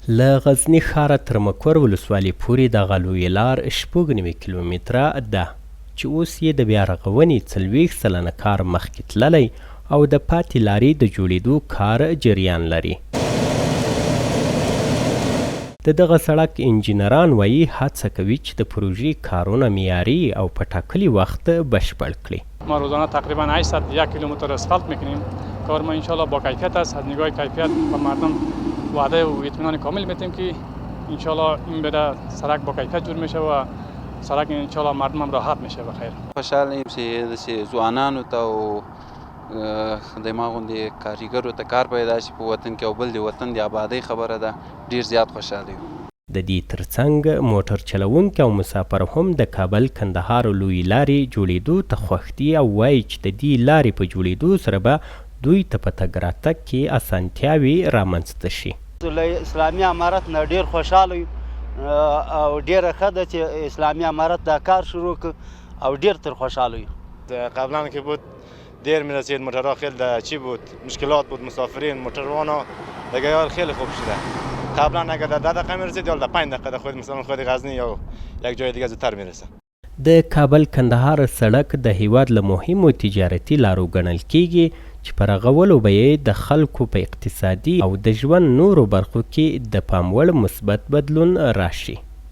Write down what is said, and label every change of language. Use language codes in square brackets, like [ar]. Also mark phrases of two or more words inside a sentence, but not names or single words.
[ps] له غزني ښاره تر مکور ولسوالۍ پورې دغه لویې لار 9 کیلومتره ده چې اوس یې د بیا رغونې 40 سلنه کار مخکې تللی او د پاتې لارې د جوړېدو کار جریان لري. د دغه سړک انجینران وایي هڅه کوي چې د پروژې کارونه معیاري او په ټاکلي وخت بشپړ کړي. [fa] ما روزانه تقریبا 801 کیلومتر اسفالت میکنیم. کار ما انشالله با کیفیت است. از نگاه کیفیت و مردم وعده و اطمینان کامل میتیم که انشالله این بره سرک با کیفیت جور میشه و سرک انشالله مردم هم راحت میشه بخیر. [ps] خوشحال یم چې ځوانانو ته او د ما غوندې کارګرو ته کار پیدا شي په وطن کې او بل د وطن د آبادۍ خبره ده. ډیر زیات خوشحاله یم. د دې ترڅنګ موټر چلوونکي او مسافر هم د کابل کندهار لویې لارې جوړېدو ته خوښ دي او وایي چې د دې لارې په جوړېدو سره به دوی ته په تګ راتګ کې اسانتیاوې رامنځته شي. له اسلامي امارت نه ډیر خوشحاله یو او ډیره ښه ده چې اسلامي امارت دا کار شروع کړ او ډیر تر خوشحاله یو. [fa] قبلا که بود دیر میرسید موتورها خیلی چی بود مشکلات بود مسافرین موتوروانا دیگه یار خیلی خوب شده. قبلا اگه در 10 دقیقه میرسید یا در 5 دقیقه در خود مثلا خود غزنی یا یک جای دیگه زودتر میرسه. [ps] د کابل کندهار سړک د هیواد له مهمو تجارتي لارو ګڼل کیږي چې په رغولو به یې د خلکو په اقتصادي او د ژوند نورو برخو کې د پام وړ مثبت بدلون راشي.